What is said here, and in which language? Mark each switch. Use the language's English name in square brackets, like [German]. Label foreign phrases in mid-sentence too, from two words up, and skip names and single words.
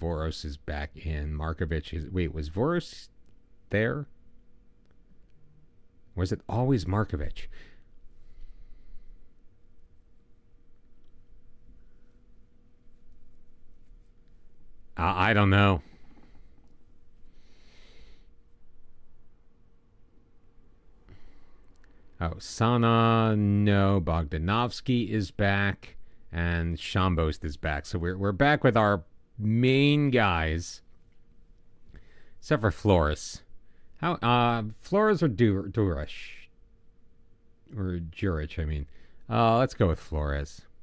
[English] Voros is back in. Markovic is... Wait, was Voros there? Or was it always Markovic? I don't know. Oh, Sana, no. Bogdanovsky is back. And Shambost is back. So we're back with our main guys. Except for Flores. Flores or Durish? Or Juric, I mean. Let's go with Flores.